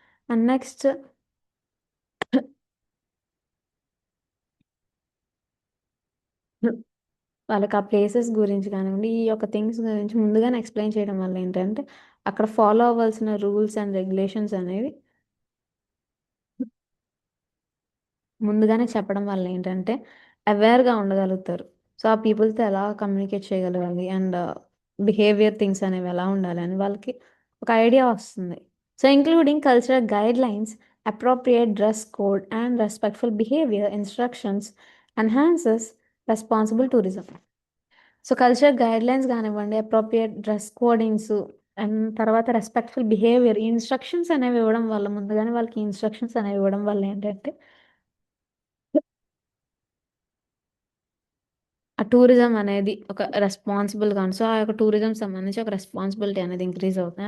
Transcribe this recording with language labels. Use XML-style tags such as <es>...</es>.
<te>And next వాళ్ళకి ఆ places గురించి కానివ్వండి, ఈ యొక్క థింగ్స్ గురించి ముందుగానే ఎక్స్‌ప్లెయిన్ చేయడం వల్ల ఏంటంటే, అక్కడ ఫాలో అవ్వాల్సిన రూల్స్ అండ్ రెగ్యులేషన్స్ అనేవి ముందుగానే చెప్పడం వల్ల ఏంటంటే, అవేర్‌గా ఉండగలుగుతారు. సో, ఆ పీపుల్‌తో ఎలా కమ్యూనికేట్ చేయగలగాలి అండ్ బిహేవియర్ థింగ్స్ అనేవి ఎలా ఉండాలి అని వాళ్ళకి ఒక ఐడియా వస్తుంది.</te> <en>So, including cultural guidelines, appropriate dress code, and respectful behavior instructions enhances responsible tourism.</en> <te>So, cultural guidelines గానివ్వండి, అప్రోప్రియేట్ డ్రెస్ కోడింగ్స్ అండ్ తర్వాత రెస్పెక్ట్‌ఫుల్ బిహేవియర్ ఈ ఇన్‌స్ట్రక్షన్స్ అనేవి ఇవ్వడం వల్ల ముందుగానే వాళ్ళకి ఇన్‌స్ట్రక్షన్స్ అనేవి ఇవ్వడం వల్ల ఏంటంటే, ఆ టూరిజం అనేది ఒక రెస్పాన్సిబుల్‌గా సో, ఆ యొక్క టూరిజం సంబంధించి ఒక రెస్పాన్సిబిలిటీ అనేది ఇంక్రీజ్ అవుతుంది.</te>